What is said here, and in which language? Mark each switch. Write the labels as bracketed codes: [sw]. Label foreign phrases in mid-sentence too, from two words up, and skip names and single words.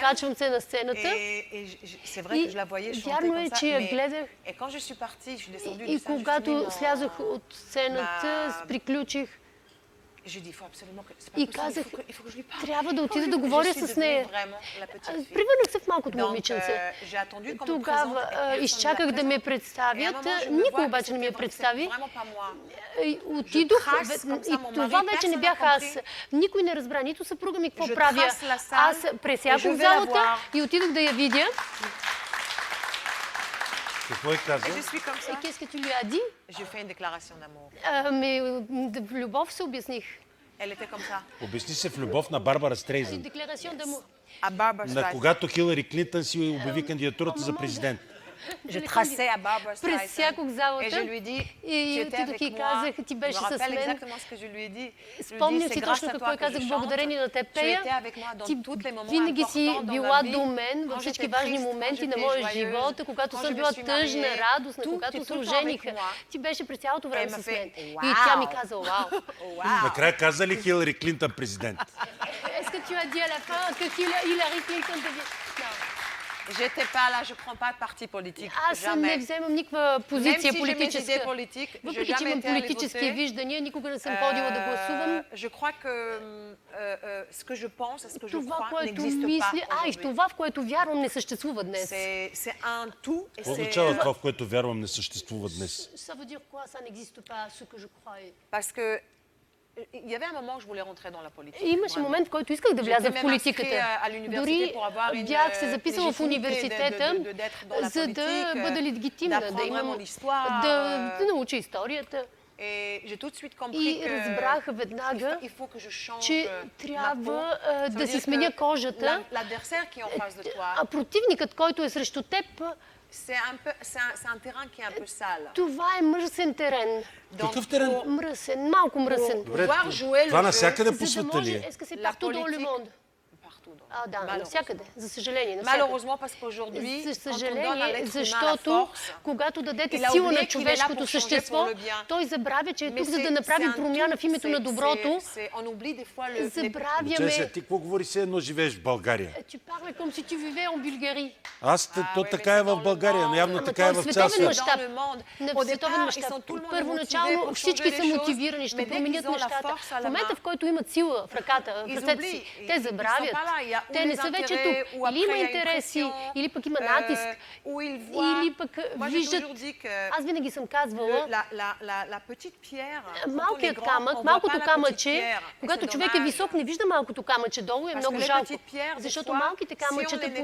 [bg] Качвам се на сцената. [fr] Et c'est vrai [bg] И [fr] que je la voyais chanter [bg] вярно [fr] comme [bg] е, [fr] ça. [bg] че я [fr] Mais, [bg] гледах. [fr] et quand je suis partie, je suis descendue [bg] И [fr] du scène, [bg] когато [fr] je suis [bg] слязох от сцената, приключих [fr] j'ai dit, il faut absolument que c'est pas [bg] и [fr] possible, [bg] казах, [fr] il faut que je lui parle. [bg] трябва да [fr] Il faut [bg] отида [fr] que [bg] да [fr] je- [bg] говоря [fr] je suis [bg] с [fr] devenue [bg] нея. [fr] vraiment la petite fille. [bg] Превърнах се в малкото [fr] Donc, [bg] момиченце. [fr] j'ai attendu qu'on me [bg] Тогава [fr] présente, et personne [bg] изчаках [fr] ne [bg] да [fr] la [bg] ме [fr] présente. Et à un [bg] представят. [fr] moment, je me [bg] Никой [fr] vois que [bg] обаче не ми я [fr] c'était [bg] представи. [fr] vraiment pas moi. [bg] И отидох [fr] trace comme ça [bg] и [fr] mon [bg] това [fr] mari, [bg] вече не [fr] personne [bg] бях [fr] n'a [bg] аз. [fr] compris. [bg] Никой не разбра, нито съпруга ми какво [fr] Je [bg] правя. [fr] trace la salle [bg] Аз [fr] et je [bg] пресякох [fr] vais la [bg] залата [fr] voir. [bg] и отидох да я видя. Какво е казал? [fr] Et je suis comme [bg] И [fr] ça. qu'est-ce que tu lui as dit? J'ai fait une déclaration d'amour. [bg] В любов се обясних. [fr] Elle était comme ça. [bg] Обясни се в любов на Барбара [fr] Une [bg] Стрейзанд. [fr] déclaration d'amour. À Barbara [bg] На [fr] Streisand. [bg] когато Хилари Клинтън си обяви кандидатурата за президент. [fr] Je traçais à Barbara [bg] През [fr] Streisand. [bg] всяког [fr] Et je [bg] залата. [fr] lui dis, tu [bg] И [fr] étais [bg] отидох [fr] avec [bg] и [fr] moi. [bg] казах, ти [fr] Je me [bg] беше с [fr] rappelle [bg] мен. [fr] exactement ce que je lui ai dit. Je lui ai dit, [bg] Спомням [fr] c'est [bg] си [fr] grâce [bg] точно [fr] à [bg] какво [fr] toi que [bg] казах. [fr] je [bg] Благодарение на [fr] chante. [bg] теб [fr] Tu [bg] пея. [fr] étais avec moi dans [bg] Ти [fr] tous les moments [bg] винаги си [fr] importants dans [bg] била [fr] ma [bg] до [fr] vie. [bg] мен във [fr] Quand [bg] всички [fr] j'étais [bg] важни [fr] triste, [bg] моменти [fr] quand [bg] на [fr] j'étais [bg] моя [fr] joyeuse, [bg] живот, когато [fr] quand [bg] съм [fr] je [bg] била [fr] me suis [bg] тъжна, [fr] mariée, [bg] радостна, [fr] tout [bg] когато [fr] est [bg] се [fr] tout le temps avec [bg] ожениха. [fr] moi. [bg] Ти беше през цялото време [fr] Elle m'a [bg] с мен. [fr] fait, [bg] И тя ми «Вау!» каза, вау. [fr] Waouh. [bg] Накрая каза ли Хилари Клинтън президент? [fr] Est-ce que tu as dit à la fin que Hillary Clinton devient... Non. J'étais pas là, je prends pas de parti politique. [bg] Аз не [fr] Jamais. [bg] вземам никаква [fr] Même [bg] позиция [fr] si j'ai mes idées [bg] политическа. [fr] politiques, j'ai [bg] Въпреки, че [fr] jamais [bg] имам [fr] été allée [bg] политически [fr] voter. [bg] виждания, никога не съм ходила да гласувам. [fr] Je crois que ce que je pense et ce que je [bg] Това, [fr] crois [bg] което [fr] n'existe pas [bg] мисля, и [fr] aujourd'hui. [bg] това, в което вярвам, не съществува днес. [fr] C'est un tout et [bg] Какво [fr] c'est [bg] означава това, в което вярвам, не съществува днес? [fr] Ça veut dire quoi? Ça n'existe pas, ce que je croyais. parce que il y avait un moment où je voulais rentrer dans la politique. [bg] Имаше [fr] vraiment. [bg] момент, в който исках да вляза в [fr] J'étais même [bg] политиката. [fr] inscrite à l'université [bg] Дори [fr] pour avoir une [bg] бях се записала в [fr] légitimité [bg] университета, [fr] d'être dans la [bg] за да [fr] politique, [bg] бъда легитимна, да [fr] d'apprendre [bg] имам, [fr] vraiment l'histoire. [bg] да науча историята. [fr] Et j'ai tout de suite compris [bg] И [fr] que [bg] разбрах веднага, [fr] il faut que je change [bg] че [fr] ma peau. [bg] трябва [fr] Ça veut [bg] да си [fr] dire [bg] сменя [fr] que [bg] кожата, [fr] l'adversaire qui est en face de [bg] а [fr] toi, [bg] противникът, който е срещу теб, [fr] c'est un terrain qui est un peu sale. [bg] това е мръсен терен. [fr] Donc, [bg] Какъв терен? [fr] pour [bg] Мръсен, малко мръсен. [fr] pouvoir jouer [bg] Това [fr] le jeu, [bg] навсякъде За по да света ли може, е? [fr] est-ce que c'est La partout dans le politique. monde? partout dans [bg] А, да, [fr] Malheureusement. [bg] навсякъде. За съжаление, навсякъде. [fr] Malheureusement, parce qu'aujourd'hui, [bg] За [fr] quand on donne à [bg] съжаление, [fr] l'être humain la [bg] защото [fr] force, [bg] когато дадете [fr] il a [bg] сила [fr] oublié [bg] на [fr] qu'il est là [bg] човешкото [fr] pour changer [bg] същество, [fr] pour le bien. [bg] той забравя, че е [fr] mais [bg] тук, за да [fr] c'est [bg] направи [fr] un [bg] промяна [fr] tout, [bg] в името на доброто. [fr] on oublie des fois les [bg] Забравяме. Чеся, ти какво говори се едно живееш в България? [fr] Tu parles comme si tu vivais en Bulgarie. [bg] То [fr] ouais, [bg] така [fr] mais [bg] е [fr] c'est [bg] в [fr] dans le [bg] България, но [fr] monde. [bg] явно Ама така е той в е цял световен свят. мащаб. [fr] Dans le monde. [bg] На [fr] Au [bg] световен [fr] départ, ils [bg] мащаб. [fr] sont tout le monde [bg] Първоначално [fr] motivés pour [bg] всички [fr] changer [bg] са [fr] les choses, [bg] мотивирани, ще [fr] mais dès [bg] променят [fr] qu'ils ont la [bg] нещата. [fr] force à [bg] В [fr] la [bg] момента, [fr] main, [bg] в който имат сила в ръката, в [fr] ils [bg] ръцете си, [fr] oublient. [bg] те [fr] Ils [bg] забравят. [fr] sont pas là. Il y a ou [bg] Те не [fr] les [bg] са вече [fr] intérêts, [bg] тук. [fr] ou [bg] Или има [fr] après il y a une [bg] интереси, [fr] pression, [bg] или пък има натиск, [fr] où ils voient. [bg] или пък [fr] Moi, j'ai [bg] виждат. [fr] toujours dit que [bg] Аз винаги съм казвала, [fr] la petite pierre, quand on est [bg] малкият [fr] grand, [bg] камък, [fr] on voit [bg] малкото [fr] pas la petite [bg] камъче, [fr] pierre. Et [bg] когато [fr] c'est [bg] човек е [fr] dommage. [bg] висок, не вижда малкото камъче долу, е [fr] Parce [bg] много [fr] que les [bg] жалко. [fr] petites pierres, des [bg] Защото [fr] fois, [bg] малките [fr] si on [bg] камъчета [fr] les nettoie,